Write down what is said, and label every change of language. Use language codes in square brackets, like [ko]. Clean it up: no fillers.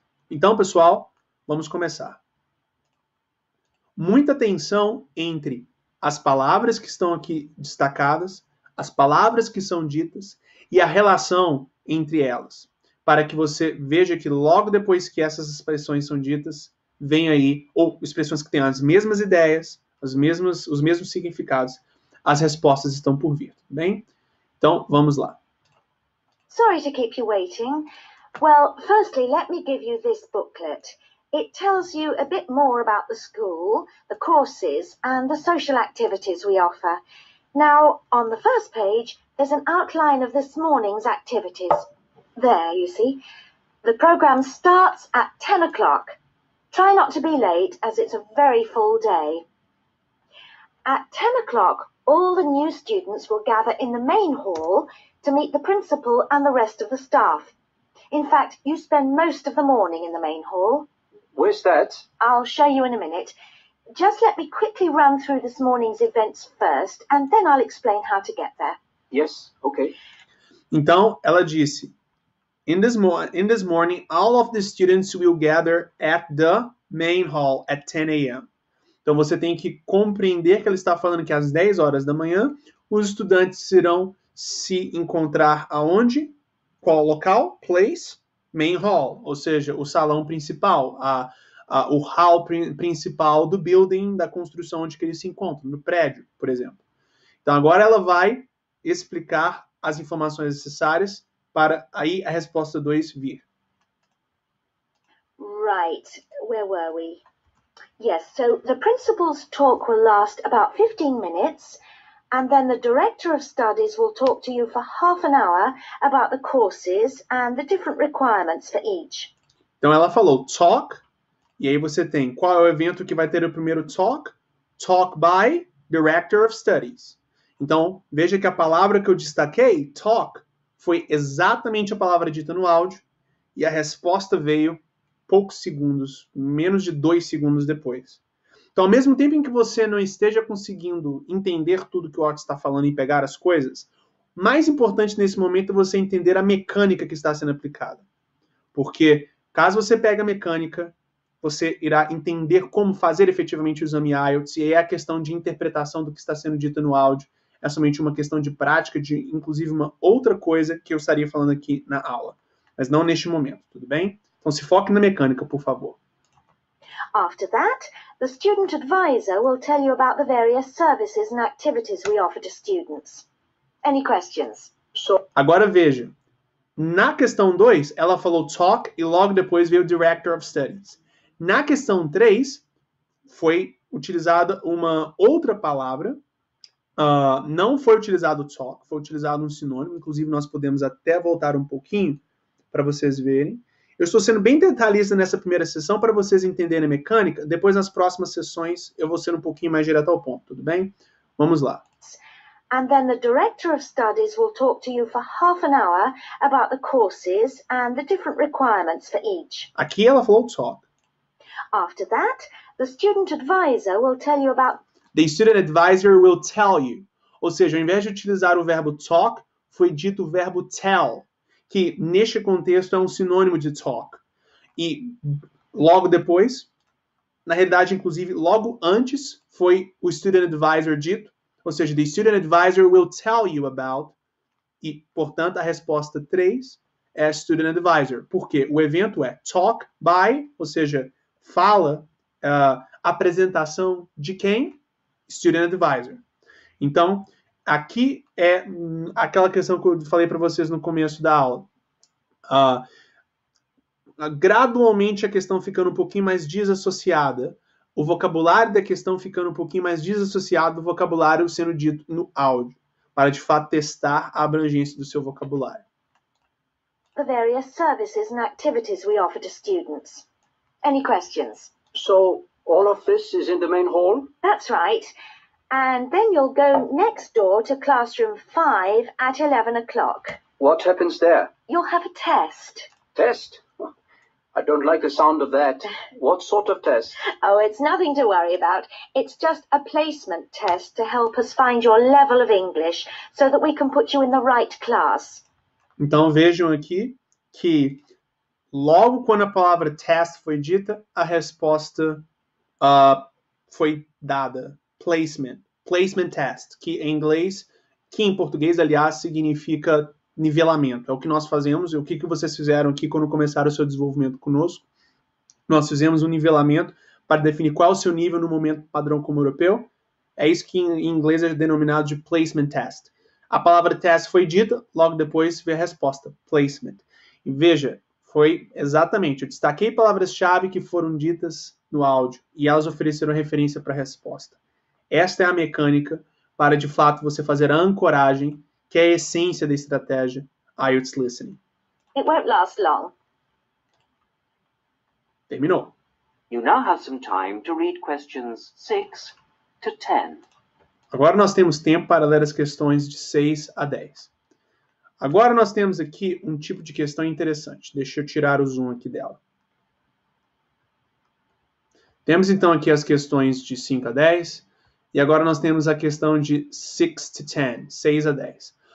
[pt] Então, pessoal, vamos começar. Muita atenção entre as palavras que estão aqui destacadas, as palavras que são ditas e a relação entre elas, para que você veja que logo depois que essas expressões são ditas, vem aí, ou expressões que têm as mesmas ideias, os mesmos significados, as respostas estão por vir, tudo bem? Então, vamos lá. [en] Sorry to keep you waiting. Well, firstly, let me give you this booklet. It tells you a bit more about the school, the courses, and the social activities we offer. Now, on the first page, there's an outline of this morning's activities. There, you see. The program starts at 10 o'clock. Try not to be late, as it's a very full day. At 10 o'clock, all the new students will gather in the main hall to meet the principal and the rest of the staff. In fact, you spend most of the morning in the main hall. Where's that? I'll show you in a minute. Just let me quickly run through this morning's events first, and then I'll explain how to get there. Yes, okay. [pt] Então, ela disse, [en] in this morning, all of the students will gather at the main hall at 10 a.m. [pt] Então, você tem que compreender que ela está falando que às 10 horas da manhã, os estudantes irão se encontrar aonde? Qual local? Place? Main hall, ou seja, o salão principal, o hall principal do building, da construção onde que eles se encontram, no prédio, por exemplo. Então, agora ela vai explicar as informações necessárias para aí a resposta 2 vir. [en] Right, where were we? Yes, so the principal's talk will last about 15 minutes, and then the director of studies will talk to you for half an hour about the courses and the different requirements for each. [pt] Então ela falou talk, e aí você tem qual é o evento que vai ter o primeiro talk? [en] Talk by Director of Studies. [pt] Então, veja que a palavra que eu destaquei, talk, foi exatamente a palavra dita no áudio, e a resposta veio poucos segundos, menos de 2 segundos depois. Então, ao mesmo tempo em que você não esteja conseguindo entender tudo que o Otto está falando e pegar as coisas, mais importante nesse momento é você entender a mecânica que está sendo aplicada. Porque, caso você pegue a mecânica, você irá entender como fazer efetivamente o exame IELTS, e aí a questão de interpretação do que está sendo dito no áudio é somente uma questão de prática, de inclusive uma outra coisa que eu estaria falando aqui na aula. Mas não neste momento, tudo bem? Então se foque na mecânica, por favor. [en] After that, the student advisor will tell you about the various services and activities we offer to students. Any questions? [pt] Agora veja, na questão 2, ela falou talk e logo depois veio Director of Studies. Na questão 3, foi utilizada uma outra palavra, não foi utilizado talk, foi utilizado um sinônimo, inclusive nós podemos até voltar um pouquinho para vocês verem. Eu estou sendo bem detalhista nessa primeira sessão para vocês entenderem a mecânica. Depois, nas próximas sessões, eu vou ser um pouquinho mais direto ao ponto, tudo bem? Vamos lá. [en] And then the director of studies will talk to you for half an hour about the courses and the different requirements for each. [pt] Aqui ela falou talk. [en] After that, the student advisor will tell you about... The student advisor will tell you. [pt] Ou seja, ao invés de utilizar o verbo talk, foi dito o verbo tell, que neste contexto é um sinônimo de talk. E logo depois, na realidade, inclusive, logo antes, foi o student advisor dito, ou seja, [en] the student advisor will tell you about, [pt] e, portanto, a resposta 3 é student advisor. Por quê? O evento é talk by, ou seja, fala, apresentação de quem? Student advisor. Então, aqui é aquela questão que eu falei para vocês no começo da aula. Gradualmente a questão ficando um pouquinho mais desassociada, o vocabulário da questão ficando um pouquinho mais desassociado do vocabulário sendo dito no áudio, para de fato testar a abrangência do seu vocabulário. [en] The various services and activities we offer to students. Any questions? So, all of this is in the main hall? That's right. And then you'll go next door to classroom 5 at 11 o'clock. What happens there? You'll have a test. Test? I don't like the sound of that. What sort of test? Oh, it's nothing to worry about. It's just a placement test to help us find your level of English so that we can put you in the right class. [pt] Então vejam aqui que logo quando a palavra test foi dita, a resposta foi dada. Placement. Placement test, que em inglês, que em português, aliás, significa nivelamento. É o que nós fazemos, e o que vocês fizeram aqui quando começaram o seu desenvolvimento conosco. Nós fizemos um nivelamento para definir qual é o seu nível no momento padrão como europeu. É isso que em inglês é denominado de placement test. A palavra test foi dita, logo depois veio a resposta, placement. E veja, foi exatamente, eu destaquei palavras-chave que foram ditas no áudio e elas ofereceram referência para a resposta. Esta é a mecânica para, de fato, você fazer a ancoragem, que é a essência da estratégia IELTS Listening. [en] It won't last long. [pt] Terminou. [en] You now have some time to read questions 6 to 10. [pt] Agora nós temos tempo para ler as questões de 6 a 10. Agora nós temos aqui um tipo de questão interessante. Deixa eu tirar o zoom aqui dela. Temos então aqui as questões de 5 a 10. E agora nós temos a questão de 6 to 10, 6 a 10.